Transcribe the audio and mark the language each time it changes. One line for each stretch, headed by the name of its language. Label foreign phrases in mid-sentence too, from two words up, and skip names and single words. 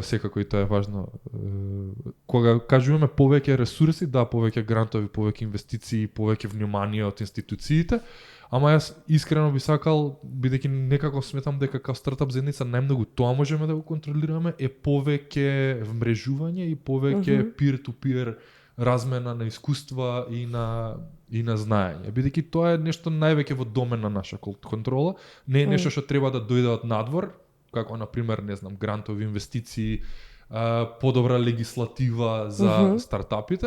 Macedonian: секако и тоа е важно, кога кажуваме повеќе ресурси, да, повеќе грантови, повеќе инвестиции, повеќе внимание од институциите, ама јас искрено би сакал, бидејќи некако сметам дека као стартап заедница најмногу тоа можеме да го контролираме, е повеќе вмрежување и повеќе
English: peer-to-peer
Macedonian: размена на искуства и на знаење. Бидејќи тоа е нешто највеќе во домен на наша контрола, не е нешто што треба да дојде од надвор, како на пример, не знам, грантови, инвестиции, подобра легислатива за стартапите.